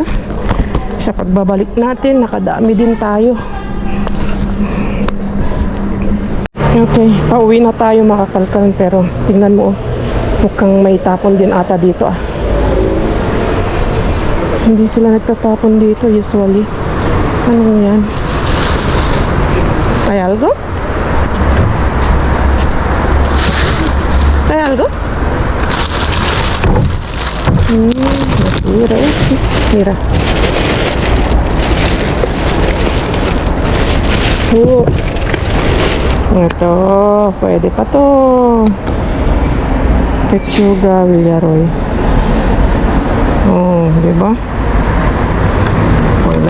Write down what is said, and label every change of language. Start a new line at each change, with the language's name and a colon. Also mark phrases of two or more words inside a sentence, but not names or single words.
Filipino: Sa pagbabalik natin, nakadami din tayo. Okay, pauwi na tayo mga kakalkal, pero tingnan mo, mukhang may tapon din ata dito ah. Hindi sila nagtatapon dito usually. Ano yan?
Spanish: Hay algo? Hay algo?
Filipino: Basura eh. Mira. Ito, pwede pa to. Lechuga, Villaroy. Oh, diba? Wala.